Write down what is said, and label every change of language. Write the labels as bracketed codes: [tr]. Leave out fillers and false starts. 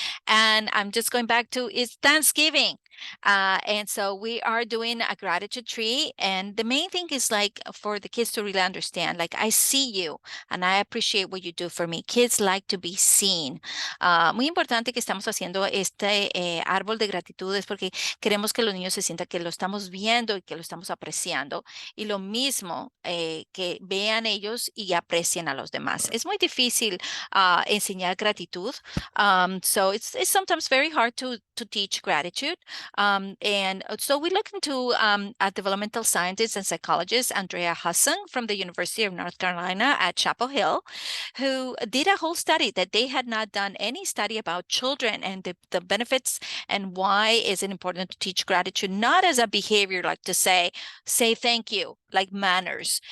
[en] And I'm just going back to it's Thanksgiving. And so we are doing a gratitude tree. And the main thing is like for the kids to really understand, like I see you and I appreciate what you do for me. Kids like to be seen. [es] Muy importante que estamos haciendo este árbol de gratitudes porque queremos que los niños se sientan que lo estamos viendo y que lo estamos apreciando. Y lo mismo que vean ellos y aprecien a los demás. Es muy difícil enseñar gratitud. [en] So it's sometimes very hard to teach gratitude. And so we look into a developmental scientist and psychologist, Andrea Hassan from the University of North Carolina at Chapel Hill, who did a whole study that they had not done any study about children and the benefits and why is it important to teach gratitude, not as a behavior like to say thank you, like manners.